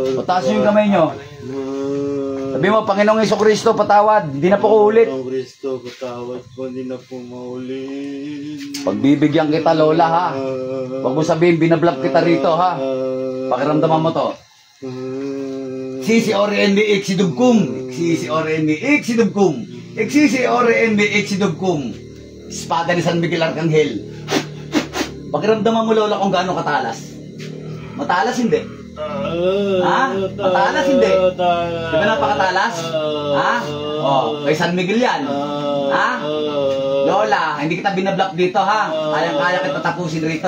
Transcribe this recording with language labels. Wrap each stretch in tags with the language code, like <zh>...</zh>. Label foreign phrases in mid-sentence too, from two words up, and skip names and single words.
<tl>Taas nyo yung kamay nyo. Sabi mo, Panginoong Jesucristo, patawad. Hindi na po ko ulit. Panginoong Kristo, patawad po, hindi na po maulit. Pagbibigyan kita, Lola, ha? Huwag mo sabihin, binablock kita rito, ha? Pakiramdaman mo to. Sisi ore NB exidubkum. Sisi ore NB exidubkum. Sisi ore NB exidubkum. Espada ni San Miguel Arcangel. Pakiramdaman mo, Lola, kung gaano katalas. Matalas, hindi. Ha? Matalas, hindi. Di ba napakatalas? Ha? Oh, kay San Miguel yan. Ha? Lola, hindi kita binablock dito, ha? Kayang-kaya kita tapusin rito.</tl>